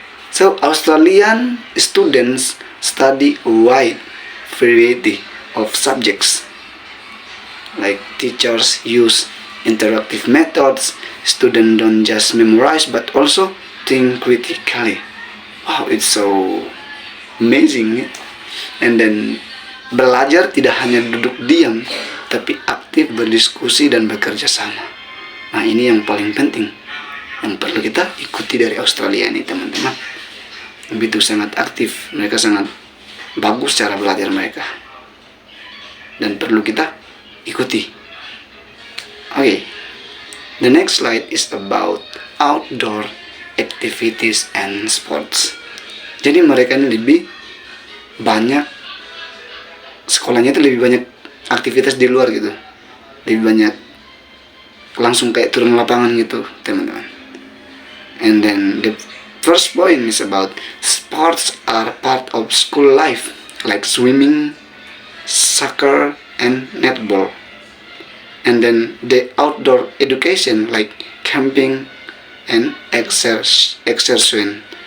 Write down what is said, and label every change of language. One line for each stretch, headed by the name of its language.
English: So Australian students study a wide variety of subjects. Like teachers use interactive methods, students don't just memorize but also think critically. Wow, it's so amazing. And then
Indonesian: belajar tidak hanya duduk diam, tapi aktif berdiskusi dan bekerja sama. Nah, ini yang paling penting, yang perlu kita ikuti dari Australia ini, teman-teman. Begitu sangat aktif, mereka sangat bagus cara belajar mereka, dan perlu kita ikuti.
English: Okay, the next slide is about outdoor activities and sports.
Indonesian: Jadi mereka ini lebih banyak, sekolahnya itu lebih banyak aktivitas di luar gitu, lebih banyak langsung kayak turun lapangan gitu, teman-teman.
English: And then the first point is about sports are part of school life like swimming, soccer, and netball. And then the outdoor education like camping and exertions.